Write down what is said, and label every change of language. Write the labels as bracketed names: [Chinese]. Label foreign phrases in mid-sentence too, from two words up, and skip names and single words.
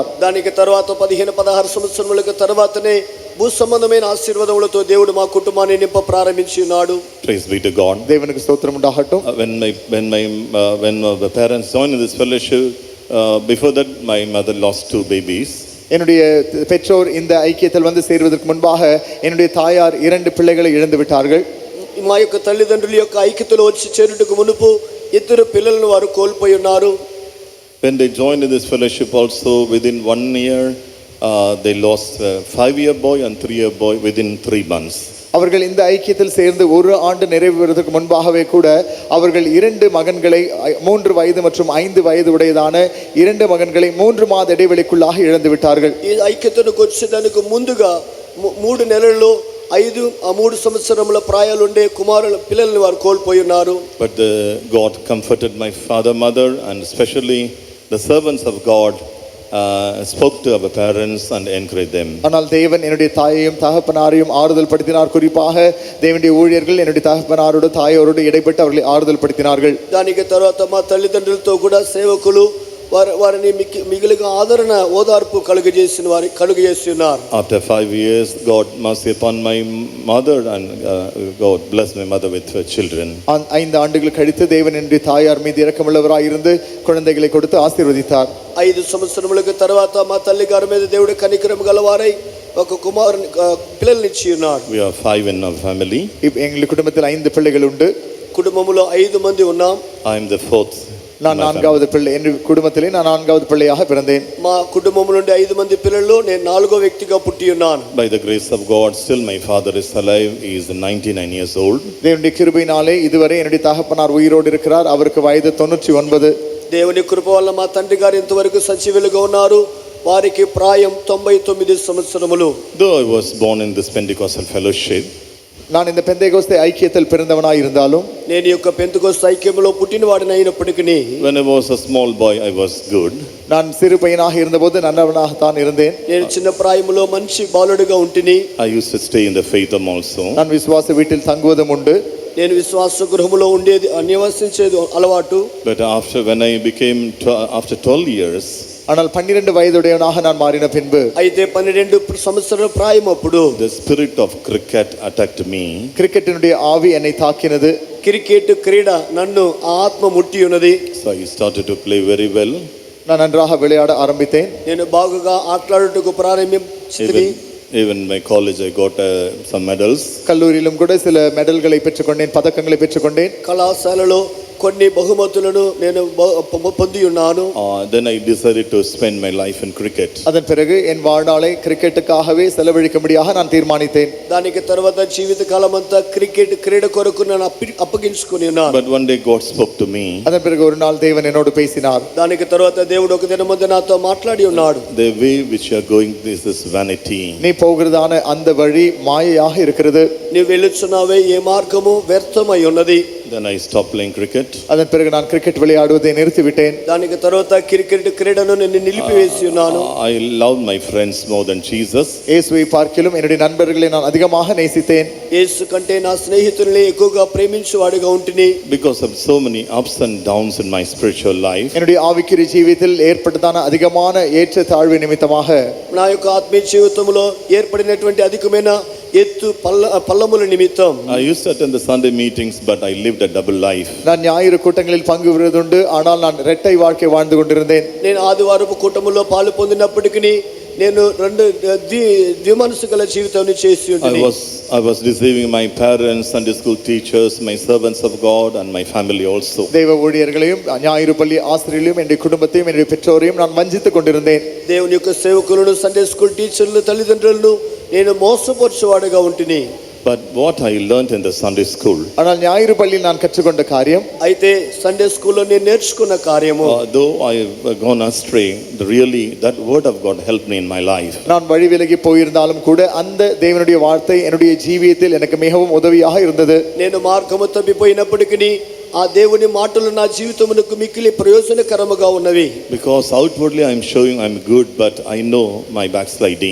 [Telugu] దానికి తర్వాత 15-16 సంవత్సరములకు తర్వాతనే భూ సంబంధమైన ఆశీర్వాదములతో దేవుడు మా కుటుంబాన్ని నింప ప్రారంభించి ఉన్నాడు. [English] Praise be to God. [Tamil] தேவனுக்கு ஸ்தோத்திரம் உண்டாகட்டும். [English] When my parents joined in this fellowship, before that my mother lost 2 babies. [Tamil] என்னுடைய பெற்றோர் இந்த ஐக்கியத்தில் வந்து சேருவதற்கு முன்பாக என்னுடைய தாயார் 2 பிள்ளைகளை இழந்து விட்டார்கள். [Telugu] మా యొక్క తల్లిదండ్రుల యొక్క ఐక్యతలో వచ్చి చేరుటకు మునుపు 2 పిల్లలను వారు కోల్పోయి ఉన్నారు. [English] When they joined in this fellowship also, within 1 year they lost a 5-year boy and 3-year boy within 3 months. [Tamil] அவர்கள் இந்த ஐக்கியத்தில் சேர்ந்து 1 ஆண்டு நிறைவேறுவதற்கு முன்பாகவே கூட அவர்கள் 2 மகன்களை 3 வயது மற்றும் 5 வயது உடையதான 2 மகன்களை 3 மாத இடைவெளிக்குள்ளாக இழந்து விட்டார்கள். [Telugu] ఈ ఐక్యతకు వచ్చేదానికి ముందుగా 3 నెలల్లో 3 సంవత్సరముల ప్రాయాలుండే పిల్లల్ని వారు కోల్పోయి ఉన్నారు. [English] But God comforted my father, mother, and especially the servants of God spoke to our parents and encouraged them. [Tamil] ஆனால் தேவன் என்னுடைய தாயையும் தகப்பனாரையும் ஆறுதல் படுத்தினார். குறிப்பாக தேவனுடைய ஊழியர்கள் என்னுடைய தகப்பனாரோடு தாயோரோடு இடைப்பட்டு அவர்களை ஆறுதல் படுத்தினார்கள். [Telugu] దానికి తర్వాత మా తల్లిదండ్రులతో కూడా సేవకులు వారిని మిగిలిన ఆదరణ ఓదార్పు కలుగజేసి ఉన్నారు. [English] After 5 years, God mercy upon my mother, and God blessed my mother with her children. [Tamil] 5 ஆண்டுகள் கழித்து தேவன் என்னுடைய தாயார் மீது இரக்கமுள்ளவராய் இருந்து குழந்தைகளை கொடுத்து ஆசீர்வதித்தார். [Telugu] 5 సంవత్సరములకు తర్వాత మా తల్లి గారి మీద దేవుడు కనికరం గలవారై ఒక కుమారుని పిల్లల్ని ఇచ్చి ఉన్నారు. [English] We are 5 in our family. [Tamil] எங்கள் குடும்பத்தில் 5 பிள்ளைகள் உண்டு. [Telugu] కుటుంబములో 5 మంది ఉన్నాం. [English] I am the 4th. [Tamil] நான் 4வது பிள்ளை. என் குடும்பத்திலே நான் 4வது பிள்ளையாக பிறந்தேன். [Telugu] మా కుటుంబము నుండి 5 మంది పిల్లల్లో నేను 4వ వ్యక్తిగా పుట్టి ఉన్నాను. [English] By the grace of God, still my father is alive. He is 99 years old. [Tamil] தேவனுடைய கிருபையினாலே இதுவரை என்னுடைய தகப்பனார் உயிரோடு இருக்கிறார். அவருக்கு வயது 99. [Telugu] దేవుని కృప వల్ల మా తండ్రి గారు ఇంతవరకు సజీవులుగా ఉన్నారు. వారికి ప్రాయం 99 సంవత్సరములు. [English] Though I was born in this Pentecostal fellowship, [Tamil] நான் இந்த பெந்தேகோஸ்தே ஐக்கியத்தில் பிறந்தவனாய் இருந்தாலும், [Telugu] నేను ఈ యొక్క పెంతెకోస్తు ఐక్యములో పుట్టినవాడిని అయినప్పటికీ, [English] when I was a small boy, I was good. [Tamil] நான் சிறு பையனாக இருந்தபோது நல்லவனாக தான் இருந்தேன். [Telugu] నేను చిన్న ప్రాయములో మంచి బాలుడిగా ఉంటిని. [English] I used to stay in the faith also. [Tamil] நான் விசுவாச வீட்டில் தங்குவதும் உண்டு. [Telugu] నేను విశ్వాస గృహములో ఉండేది నివసించేది అలవాటు. [English] But when I became after 12 years, [Tamil] ஆனால் 12 வயதுடையவனாக நான் மாறின பின்பு [Telugu] అయితే 12 సంవత్సరాల ప్రాయం అప్పుడు [English] the spirit of cricket attacked me. [Tamil] கிரிக்கெட்டினுடைய ஆவி என்னை தாக்கினது. [Telugu] క్రికెట్ క్రీడ నన్ను ఆత్మ ముట్టి ఉన్నది. [English] So I started to play very well. [Tamil] நான் நன்றாக விளையாட ஆரம்பித்தேன். [Telugu] నేను బాగుగా ఆటలాడుటకు ప్రారంభించితిని. [English] Even my college I got some medals. [Tamil] கல்லூரியிலும் கூட சில மெடல்களை பெற்றுக்கொண்டேன், பதக்கங்களை பெற்றுக்கொண்டேன். [Telugu] కళాశాలలో కొన్ని బహుమతులను నేను పొంది ఉన్నాను. [English] Then I decided to spend my life in cricket. [Tamil] அதன் பிறகு என் வாழ்நாளை கிரிக்கெட்டுக்காகவே செலவழிக்கும்படியாக நான் தீர்மானித்தேன். [Telugu] దానికి తర్వాత జీవిత కాలం అంతా క్రికెట్ క్రీడ కొరకు నేను అప్పగించుకొని ఉన్నాను. [English] But one day God spoke to me. [Tamil] அதன் பிறகு ஒரு நாள் தேவன் என்னோடு பேசினார். [Telugu] దానికి తర్వాత దేవుడు ఒక దినం ముందు నాతో మాట్లాడి ఉన్నాడు. [English] The way which you are going, this is vanity. [Tamil] நீ போகிறதான அந்த வழி மாயையாக இருக்கிறது. [Telugu] నీ వెలుచున్నావే ఏ మార్గము వ్యర్థమై ఉన్నది. [English] Then I stopped playing cricket. [Tamil] அதன் பிறகு நான் கிரிக்கெட் விளையாடுவதை நிறுத்திவிட்டேன். [Telugu] దానికి తర్వాత క్రికెట్ క్రీడను నేను నిలిపివేసి ఉన్నాను. [English] I love my friends more than Jesus. [Tamil] இயேசுவை பார்க்கிலும் என்னுடைய நண்பர்களை நான் அதிகமாக நேசித்தேன். [Telugu] యేసు కంటే నా స్నేహితుల్ని ఎక్కువగా ప్రేమించువాడిగా ఉంటిని. [English] Because of so many ups and downs in my spiritual life. [Tamil] என்னுடைய ஆவிக்குரிய ஜீவிதத்தில் ஏற்பட்டதான அதிகமான ஏற்ற தாழ்வு நிமித்தமாக [Telugu] నా యొక్క ఆత్మీయ జీవితంలో ఏర్పడినటువంటి అధికమైన ఎత్తు పల్లముల నిమిత్తం [English] I used to attend the Sunday meetings, but I lived a double life. [Tamil] நான் ஞாயிறு கூட்டங்களில் பங்கு பெறுவதுண்டு, ஆனால் நான் இரட்டை வாழ்க்கை வாழ்ந்து கொண்டிருந்தேன். [Telugu] నేను ఆదివారపు కూటములో పాలు పొందినప్పటికీ నేను రెండు ద్విమనసు గల జీవితాన్ని చేసి ఉంటిని. [English] I was deceiving my parents, Sunday school teachers, my servants of God, and my family also. [Tamil] தேவ ஊழியர்களையும் ஞாயிறு பள்ளி ஆசிரியர்களையும் என்னுடைய குடும்பத்தையும் என்னுடைய பெற்றோரையும் நான் வஞ்சித்துக் கொண்டிருந்தேன். [Telugu] దేవుని యొక్క సేవకులను [English] Sunday school [Telugu] టీచర్లు తల్లిదండ్రులను నేను మోసపరచువాడిగా ఉంటిని. [English] But what I learned in the Sunday school, [Tamil] ஆனால் ஞாயிறு பள்ளியில் நான் கற்றுக்கொண்ட காரியம், [Telugu] అయితే సండే స్కూల్లో నేను నేర్చుకున్న కార్యము, [English] though I have gone astray, really that word of God helped me in my life. [Tamil] நான் வழி விலகி போயிருந்தாலும் கூட அந்த தேவனுடைய வார்த்தை என்னுடைய ஜீவியத்தில் எனக்கு மிகவும் உதவியாக இருந்தது. [Telugu] నేను మార్గము తప్పిపోయినప్పటికీ ఆ దేవుని మాటలు నా జీవితమునకు మిక్కిలి ప్రయోజనకరముగా ఉన్నవి. [English] Because outwardly I am showing I am good, but I know my backsliding.